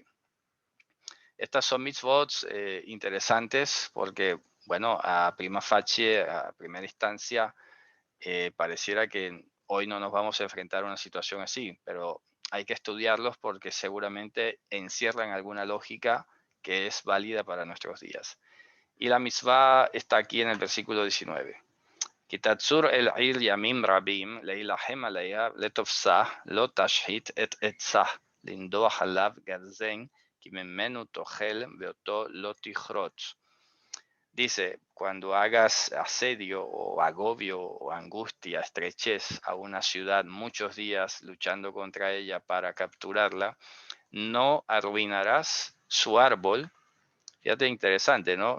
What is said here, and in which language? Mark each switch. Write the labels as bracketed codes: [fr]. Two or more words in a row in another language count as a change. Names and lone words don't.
[es] Estas son mitzvot interesantes porque, bueno, a [la] prima facie, [es] a primera instancia, pareciera que hoy no nos vamos a enfrentar a una situación así, pero hay que estudiarlos porque seguramente encierran alguna lógica que es válida para nuestros días. Y la mitzvah está aquí en el versículo 19. [he] כי תצור אל עיר ימים רבים להלחם עליה לתפשה לא תשחית את עצה לנדח עליו גרזן כי ממנו תאכל ואתו לא תכרת. [es] Dice, cuando hagas asedio o agobio o angustia, estrechez a una ciudad muchos días luchando contra ella para capturarla, no arruinarás su árbol. Fíjate, interesante, ¿no?